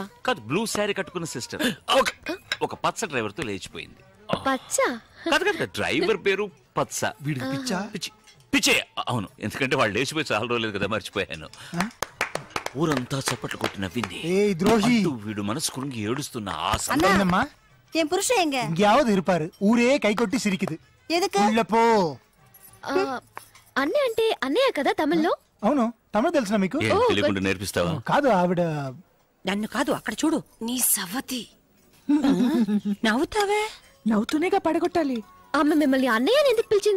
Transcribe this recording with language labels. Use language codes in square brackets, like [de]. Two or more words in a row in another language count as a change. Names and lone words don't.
[te] కాదు, బ్లూ శారీ కట్టుకున్న సిస్టర్ ఒక పచ్చ డ్రైవర్ తో లేచిపోయింది. పచ్చ? కాదు కదా, డ్రైవర్ పేరు పచ్చ. పిచ్చే. అవును, ఎందుకంటే వాళ్ళు లేచిపోయి చాలా రోజులేదు కదా, మర్చిపోయాను. ఊరంతా చప్పట్లు కొట్టి నవ్వింది. వీడు మనసు కురుంగి ఏడుస్తున్న ఆ [ta] సమయమ్మా என் புருஷன் எங்க? எங்கேயாவது இருப்பாரு. ஊரே கை கொட்டி சிரிக்குது. எதுக்கு? உள்ள போ. [te] అన్నయ్య అంటే అన్నయ్య కదా తమిళ్లో? అవును, తమిళ తెలుసా మీకు? తెలియకుండా నేర్పిస్తావా? కాదు, ఆవిడ నన్ను కాదు, అక్కడ చూడు. నీ సవతి నవ్వుతావే. నవ్వుతూనేగా పడగొట్టాలి. ఆమె మిమ్మల్ని అన్నయ్య అని ఎందుకు పిలిచింది?